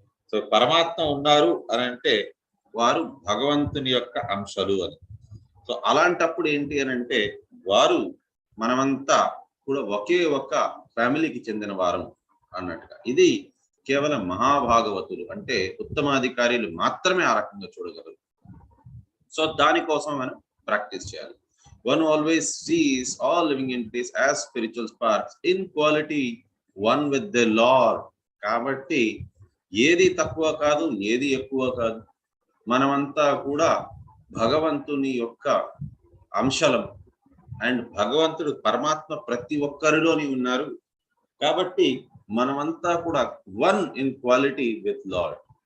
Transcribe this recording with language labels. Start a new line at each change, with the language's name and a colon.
Telugu: So పరమాత్మ ఉన్నారు అని అంటే వారు భగవంతుని యొక్క అంశాలు అని. సో అలాంటప్పుడు ఏంటి అని అంటే వారు మనమంతా కూడా ఒకే ఒక్క ఫ్యామిలీకి చెందిన వారం అన్నట్టుగా. ఇది కేవలం మహాభాగవతులు అంటే ఉత్తమాధికారులు మాత్రమే ఆ రకంగా చూడగలరు. సో దానికోసం మనం ప్రాక్టీస్ చేయాలి.
English: One always sees all living entities as spiritual sparks in quality one with the Lord.
Telugu: కాబట్టి ఏది తక్కువ కాదు, ఏది ఎక్కువ కాదు, మనమంతా కూడా భగవంతుని యొక్క అంశాలం. అండ్ భగవంతుడు పరమాత్మ ప్రతి ఒక్కరిలోని ఉన్నారు. కాబట్టి మనమంతా కూడా
English: One in quality with Lord.